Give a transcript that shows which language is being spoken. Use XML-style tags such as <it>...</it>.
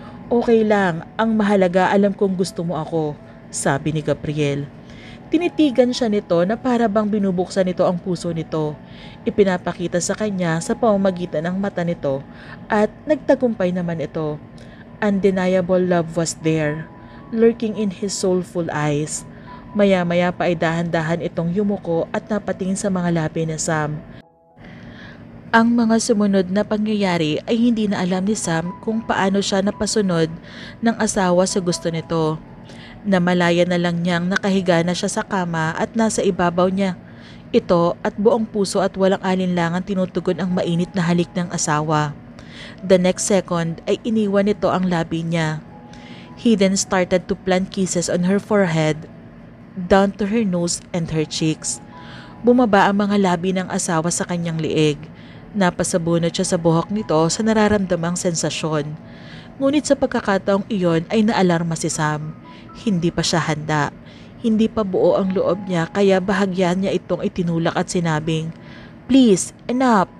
<tl>Okay lang, ang mahalaga alam kong gusto mo ako, sabi ni Gabriel. Tinitigan siya nito na para bang binubuksan nito ang puso nito. Ipinapakita sa kanya sa pamamagitan ng mata nito at nagtagumpay naman ito.</tl> <en>Undeniable love was there, lurking in his soulful eyes.</en> <tl>Maya-maya pa ay dahan-dahan itong yumuko at napatingin sa mga labi ni Sam. Ang mga sumunod na pangyayari ay hindi na alam ni Sam kung paano siya napasunod ng asawa sa gusto nito. Namalaya na lang niyang nakahiga na siya sa kama at nasa ibabaw niya. Ito at buong puso at walang alinlangan tinutugon ang mainit na halik ng asawa.</tl> <en>The next second</en> <tl>ay iniwan nito ang labi niya.</tl> <en>He then started to plant kisses on her forehead, down to her nose and her cheeks.</en> <tl>Bumaba ang mga labi ng asawa sa kanyang liig. Napasabunot siya sa buhok nito sa nararamdamang sensasyon. Ngunit sa pagkakataong iyon ay naalarma si Sam. Hindi pa siya handa. Hindi pa buo ang loob niya kaya bahagyan niya itong itinulak at sinabing,</tl> <en>"Please, enough.</en>